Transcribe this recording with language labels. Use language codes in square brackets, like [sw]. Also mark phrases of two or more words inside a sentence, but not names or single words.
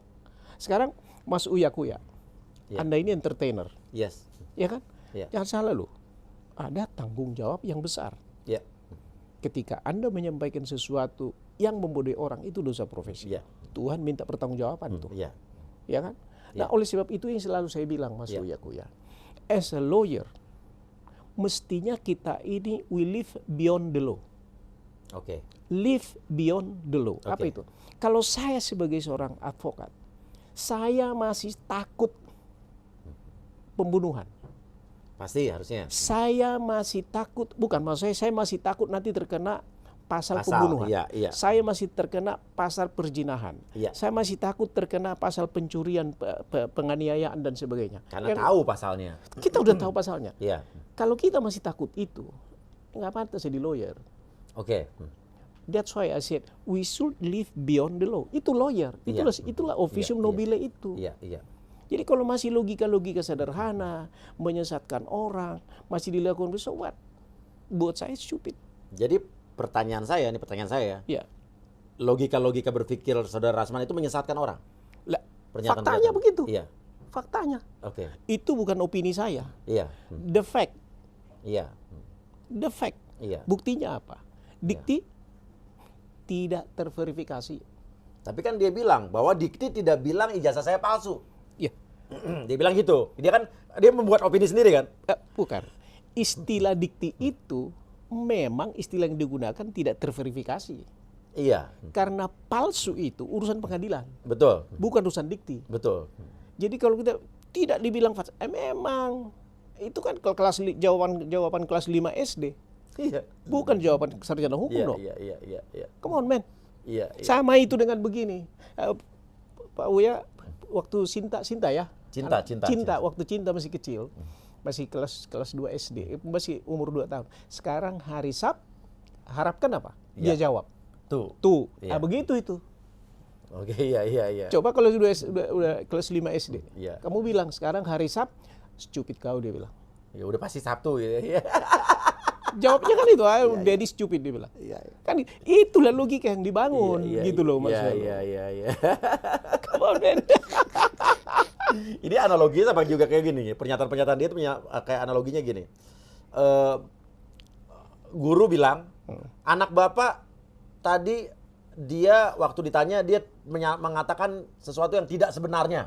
[id] Sekarang Mas Uya Kuya, Anda ini entertainer. [en] Yes. [id] Ya kan? Ya. Jangan salah loh. Ada tanggung jawab yang besar. Ya. Ketika Anda menyampaikan sesuatu yang membodohi orang, itu dosa profesi. Ya. Tuhan minta pertanggungjawaban tuh. Ya. Ya kan? Nah, oleh sebab itu yang selalu saya bilang Mas Uya Kuya, [en] as a lawyer, [id] mestinya kita ini [en] we live beyond the law. [id] Oke. [en] Live beyond the law. [id] Apa itu? Kalau saya sebagai seorang advokat, saya masih takut pembunuhan. Pasti harusnya. Saya masih takut, bukan maksud saya masih takut nanti terkena pasal pembunuhan. Iya. Saya masih terkena pasal perzinahan. Iya. Saya masih takut terkena pasal pencurian, penganiayaan dan sebagainya. Karena tahu pasalnya. Kita udah tahu pasalnya. Iya. Kalau kita masih takut itu, nggak pantas jadi lawyer. Oke. [en] That's why I said we should live beyond the law. [id] Itu lawyer. Itulah [la] officium nobile [id] itu. Iya. Jadi kalau masih logika-logika sederhana, menyesatkan orang, masih dilakukan [en] so what? [id] Buat saya stupid. Jadi pertanyaan saya, Ya. Logika-logika berpikir Saudara Rasman itu menyesatkan orang? Lah, faktanya begitu. Iya. Faktanya. Oke. Itu bukan opini saya. Iya. [en] The fact. [id] Iya. [en] The fact. [id] Iya. Buktinya apa? Dikti tidak terverifikasi. Tapi kan dia bilang bahwa Dikti tidak bilang ijazah saya palsu. Iya. Dia bilang gitu. Dia membuat opini sendiri kan? Bukan. Istilah dikti itu memang istilah yang digunakan tidak terverifikasi. Iya. Karena palsu itu urusan pengadilan. Betul. Bukan urusan dikti. Betul. Jadi kalau kita tidak dibilang falsu, memang itu kan kelas jawaban kelas 5 SD. Iya. Bukan jawaban sarjana hukum dong. Iya. [en] Come on, man. [id] Iya. Sama itu dengan begini. Pak Uya waktu Cinta ya. Cinta waktu Cinta masih kecil. Masih kelas 2 SD, masih umur 2 tahun. Sekarang hari Sabtu, harapkan apa? Dia jawab. Tuh. Iya. Begitu itu. Oke, iya. Coba kalau udah kelas 5 SD. Iya. Kamu bilang sekarang hari Sabtu, stupid kau, dia bilang. Ya udah pasti Sabtu gitu. Jawabnya kan itu, [en] daddy stupid, [id] dia bilang. Iya. Kan itulah logika yang dibangun gitu loh maksudnya. Iya. [en] Come on, man. [id] Ini analoginya sama juga kayak gini. Pernyataan-pernyataan dia itu kayak analoginya gini. Guru bilang, anak bapak tadi dia waktu ditanya dia mengatakan sesuatu yang tidak sebenarnya.